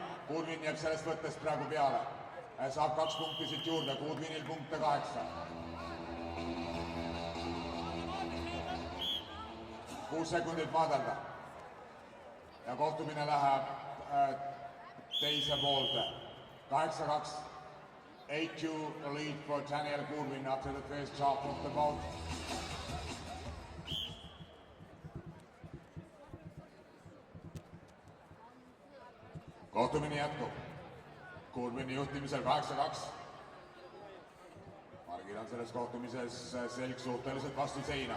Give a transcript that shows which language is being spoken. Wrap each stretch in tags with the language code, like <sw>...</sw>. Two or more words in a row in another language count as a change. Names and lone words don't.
<et>Goodwin jääb sellest võttest praegu peale. Saab 2 punkti siit juurde. Goodwinil punkte 8. 6 sekundit maadelda. Ja kohtumine läheb teise poolde. 8-2.</et> <en>8-2 lead for Daniel Goodwin after the first half of the bout.</en> <et>Kohtumine jätkub. Goodwini juhtimisel 8-2. Margil on selles kohtumises selg suhteliselt vastu seina.</et>